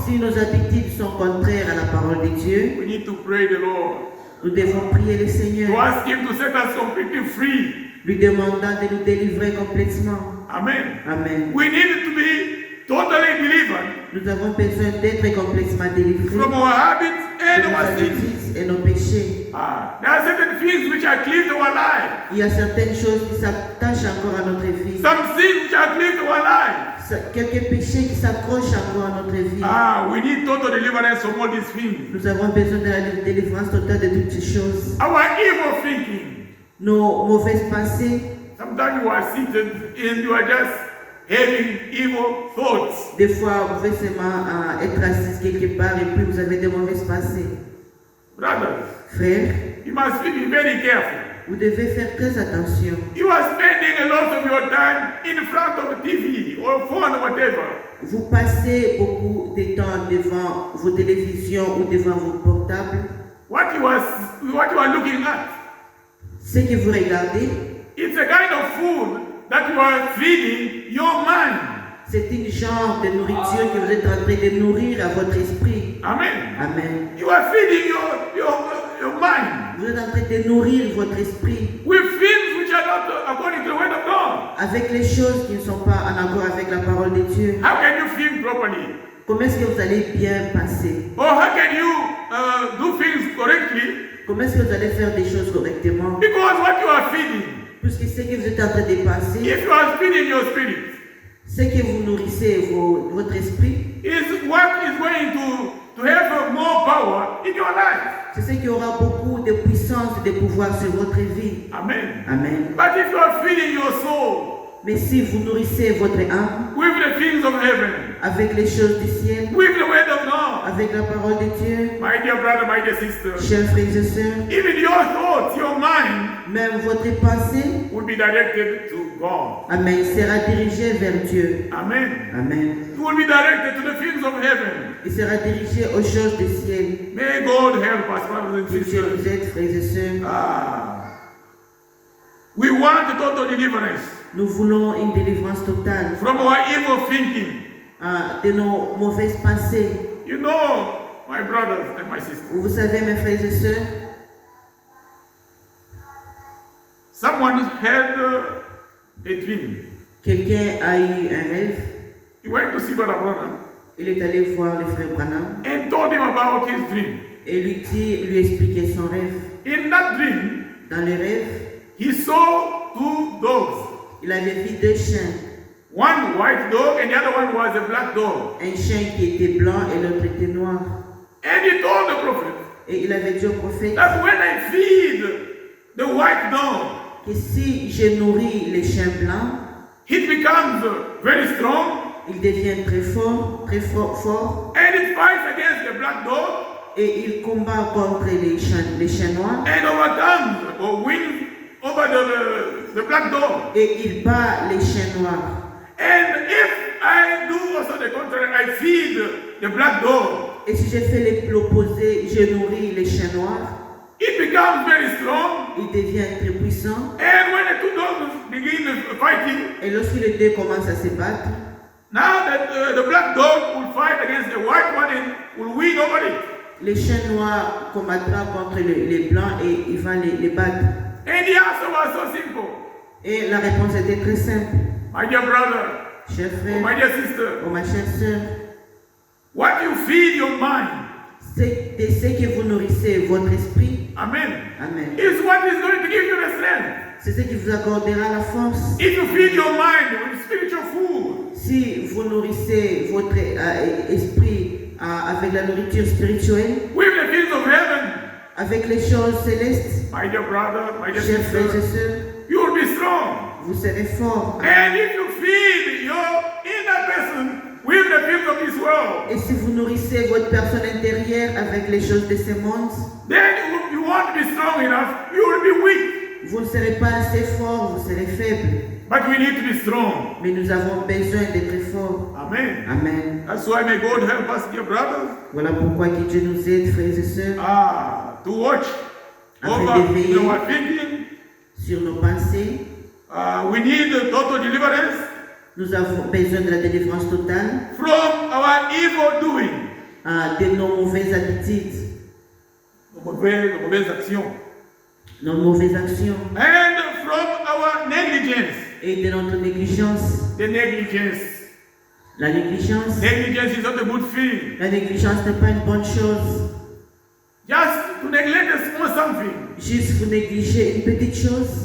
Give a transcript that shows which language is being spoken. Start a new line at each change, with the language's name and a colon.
French: Si nos habitudes sont contraires à la parole de Dieu,
English: we need to pray the Lord
French: nous devons prier le
English: to
French: Seigneur,
English: ask Him to set us completely free.
French: lui demandant de nous délivrer complètement.
English: Amen.
French: Amen.
English: We need to be totally delivered
French: Nous avons besoin d'être complètement délivrés
English: from our habits
French: de
English: and
French: nos
English: our sins.
French: habitudes et nos péchés.
English: There are certain things which are clear to our life.
French: Il y a certaines choses qui s'attachent encore à notre vie.
English: Some sins which are clear to our life.
French: Quelques péchés qui s'accrochent encore à notre vie.
English: We need total deliverance from all these things.
French: Nous avons besoin de la délivrance totale de toutes ces choses.
English: Our evil thinking.
French: Nos mauvaises pensées.
English: Sometimes you are seated and you are just having evil thoughts.
French: Des fois, vous pouvez seulement être assis quelque part et puis vous avez des mauvaises pensées.
English: Brothers,
French: Frères,
English: you must be very careful.
French: vous devez faire très attention.
English: You are spending a lot of your time in front of TV or phone or whatever.
French: Vous passez beaucoup de temps devant vos télévisions ou devant vos portables.
English: What you are looking at,
French: Ce que vous regardez,
English: it's a kind of food that you are feeding your mind.
French: c'est une genre de nourriture que vous êtes en train de nourrir à votre esprit.
English: Amen.
French: Amen.
English: You are feeding your mind
French: Vous êtes en train de nourrir votre esprit
English: with things which are not according to the word of God.
French: avec les choses qui ne sont pas en accord avec la parole de Dieu.
English: How can you think properly?
French: Comment est-ce que vous allez bien passer?
English: Or how can you do things correctly?
French: Comment est-ce que vous allez faire des choses correctement?
English: Because what you are feeding,
French: Puisque ce que vous êtes en train de penser,
English: if you are feeding your spirit,
French: ce que vous nourrissez votre esprit,
English: is what is going to have more power in your life.
French: c'est ce qui aura beaucoup de puissance et de pouvoir sur votre vie.
English: Amen.
French: Amen.
English: But if you are feeding your soul
French: Mais si vous nourrissez votre âme
English: with the things of heaven,
French: avec les choses du ciel,
English: with the word of God,
French: avec la parole de Dieu,
English: my dear brother, my dear sister,
French: chers frères et sœurs,
English: even your thoughts, your mind
French: même votre pensée,
English: will be directed to God.
French: Amen, sera dirigée vers Dieu.
English: Amen.
French: Amen.
English: You will be directed to the things of heaven.
French: Il sera dirigé aux choses du ciel.
English: May God help us, brothers and
French: Que Dieu
English: sisters.
French: nous aide, frères et sœurs.
English: We want total deliverance
French: Nous voulons une délivrance totale
English: from our evil thinking.
French: de nos mauvaises pensées.
English: You know, my brothers and my sisters,
French: Vous savez, mes frères et sœurs,
English: someone had a dream.
French: quelqu'un a eu un rêve.
English: He went to see Brother Branham
French: Il est allé voir le frère Branham
English: and told him about his dream.
French: et lui expliquer son rêve.
English: In that dream,
French: Dans le rêve,
English: he saw two dogs.
French: il avait vu deux chiens.
English: One white dog and the other one was a black dog.
French: Un chien qui était blanc et l'autre était noir.
English: And he told the prophet
French: Et il avait dit au prophète
English: that when I feed the white dog,
French: que si je nourris les chiens blancs,
English: it becomes very strong
French: il devient très fort,
English: and it fights against the black dog
French: et il combat contre les chiens noirs
English: and overcomes or wins over the black dog.
French: et il bat les chiens noirs.
English: And if I do also the contrary, I feed the black dog,
French: Et si je fais l'opposé, je nourris les chiens noirs,
English: it becomes very strong.
French: il devient très puissant.
English: And when the two dogs begin fighting,
French: Et lorsque les deux commencent à se battre,
English: now that the black dog will fight against the white one and will win over it.
French: les chiens noirs combattront contre les blancs et il va les battre.
English: And the answer was so simple.
French: Et la réponse était très simple.
English: My dear brother,
French: Cher
English: or my
French: frère,
English: dear sister,
French: ou ma chère sœur,
English: what you feed your mind,
French: c'est de ce que vous nourrissez votre esprit.
English: amen,
French: Amen.
English: is what is going to give you the strength.
French: C'est ce qui vous accordera la force.
English: If you feed your mind with spiritual food,
French: Si vous nourrissez votre esprit avec la nourriture spirituelle,
English: with the things of heaven,
French: avec les choses célestes,
English: my dear brother, my dear
French: chers frères et
English: sister,
French: sœurs,
English: you will be strong.
French: vous serez forts.
English: And if you feed your inner person with the things of this world,
French: Et si vous nourrissez votre personne intérieure avec les choses de ce monde,
English: then you won't be strong enough, you will be weak.
French: vous ne serez pas assez fort, vous serez faible.
English: But we need to be strong.
French: Mais nous avons besoin d'être forts.
English: Amen.
French: Amen.
English: That's why may God help us, dear brothers,
French: Voilà pourquoi que Dieu nous aide, frères et sœurs,
English: to watch
French: Afin
English: over
French: d'éveiller.
English: our thinking.
French: sur nos pensées.
English: We need total deliverance
French: Nous avons besoin de la délivrance totale
English: from our evil doing,
French: de nos mauvaises habitudes, nos mauvaises actions, nos mauvaises actions
English: and from our negligence.
French: et de notre négligence.
English: The negligence.
French: La négligence,
English: Negligence is not a good thing.
French: la négligence n'est pas une bonne chose.
English: Just to neglect a small something,
French: Juste vous négligez une petite chose,